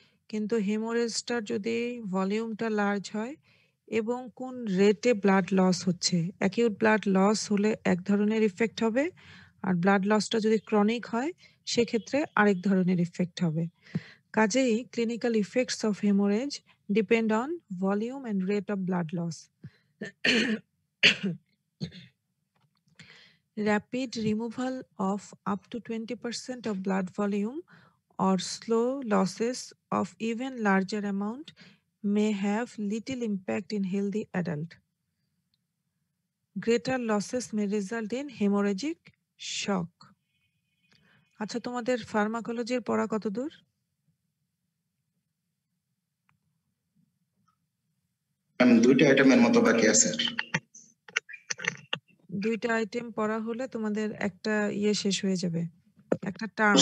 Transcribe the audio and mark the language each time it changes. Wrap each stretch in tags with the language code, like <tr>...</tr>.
<bn>কিন্তু হেমোরেজটার যদি ভলিউমটা লার্জ হয় এবং কোন রেটে ব্লাড লস হচ্ছে, অ্যাকিউট ব্লাড লস হলে এক ধরনের ইফেক্ট হবে, আর ব্লাড লসটা যদি ক্রনিক হয় সেক্ষেত্রে আরেক ধরনের ইফেক্ট হবে।</bn> <en>কাজেই clinical effects of hemorrhage depend on volume and rate of blood loss. Rapid removal of up to 20% of blood volume or slow losses of even larger amount may have little impact in healthy adult. Greater losses may result in hemorrhagic shock.</en> <bn>আচ্ছা, তোমাদের ফার্মাকোলজির পড়া কতদূর? Ma'am 2টা আইটেমের মতো বাকি আছে। 2টা আইটেম পড়া হলে তোমাদের একটা শেষ হয়ে যাবে, একটা টার্ম।</bn>